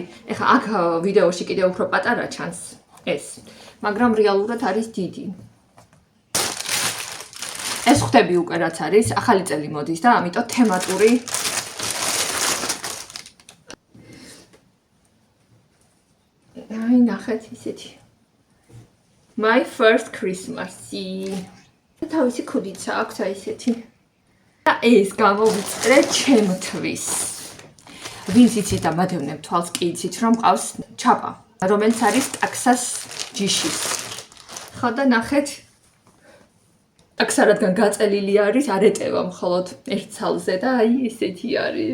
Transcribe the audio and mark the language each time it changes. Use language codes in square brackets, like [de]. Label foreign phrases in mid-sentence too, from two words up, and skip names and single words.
[ka] ეხლა აქ ვიდეოში კიდევ უფრო პატარა ჩანს ეს, მაგრამ რეალურად არის დიდი. ეს ხვდები უკვე რაც არის, ახალი წელი მოდის და ამიტომ თემატური აი ნახეთ ისეთი. [en] My first Christmas-ი. [ka] თავისი ქუდიც აქვს აი ესეთი. და ეს გამოვიწერე ჩემთვის. ვინც იცით და მადევნებ თვალს კი იცით რომ მყავს ჩაპა, რომელიც არის ტაქსას ჯიშის. ხო და ნახეთ. ტაქსა რადგან გაწელილი არის, არ ეტევა მხოლოდ ერთ ცალზე და აი ესეთი არის.